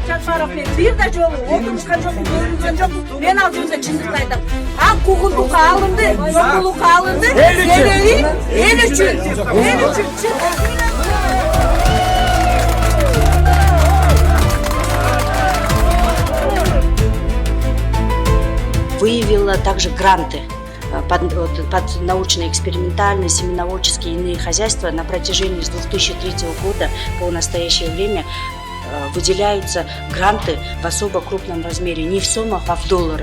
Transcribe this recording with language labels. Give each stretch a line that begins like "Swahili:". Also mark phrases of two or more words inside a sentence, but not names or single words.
Kyrgyz: миңга рахмет. Бир да жолу отурушкан жокмун, көрүнгөн жокмун. Мен ал жерде чындыкты айтам. Ак куугунтукка алынды, жокулукка алынды. Себеби эл үчүн. Эл үчүн.
Russian: Выявила также гранты под научно-экспериментальные, семеноводческие и иные хозяйства. На протяжении с 2003 года по настоящее время выделяются гранты в особо крупном размере, не в суммах, а в долларах.